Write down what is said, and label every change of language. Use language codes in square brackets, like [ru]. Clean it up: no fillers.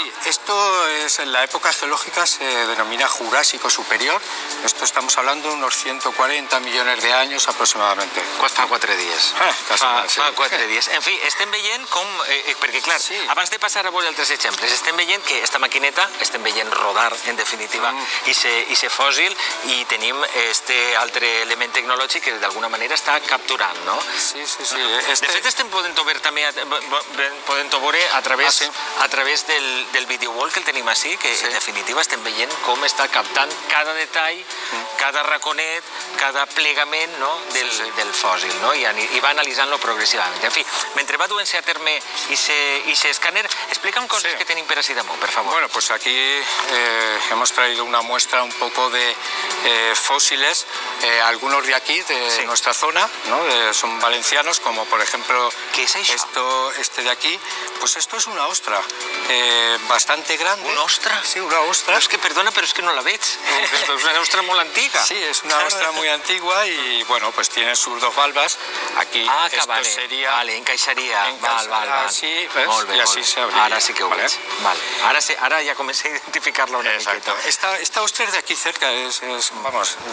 [es] Sí, esto es en la época geológica, se denomina Jurásico Superior. Esto estamos hablando de unos 140 millones de años aproximadamente. [ca] Fa 4 dies. Fa 4 dies. En fi, estem veient com... Perquè, clar, abans de passar a veure altres exemples, estem veient que esta maquineta, estem veient rodar, en definitiva, i ser fòssil, i tenim este altre element tecnològic que d'alguna manera està capturant, no? Sí. De fet, estem podent-ho veure també a través del videowall que el tenim així, que en definitiva estem veient com està captant cada detall, cada raconet, cada plegament del fòssil, i va analitzant-lo progressivament. En fi, mentre va duent-se a terme aquest escàner, explica'm coses que tenim per així damunt, per favor. [es] Bueno, pues aquí hemos traído una muestra un poco de fósiles, algunos de aquí, de nuestra zona, son valencianos, como por ejemplo este de aquí. Pues esto es una ostra bastante grande. ¿Una ostra? Sí, una ostra. [ca] No, és que, perdona, però és que no la veig. És una ostra molt antiga. [es] Sí, es una ostra muy antigua y, bueno, pues tiene sus 2 valvas. Aquí esto sería... [ca] Vale, encaixaria. Val. [es] Así, ¿ves? [ca] Molt bé, [es] y así se abriría. [ca] Ara sí que ho veig. Ara ja comencé a identificar-la una miqueta. [es] Esta ostra es de aquí cerca, vamos...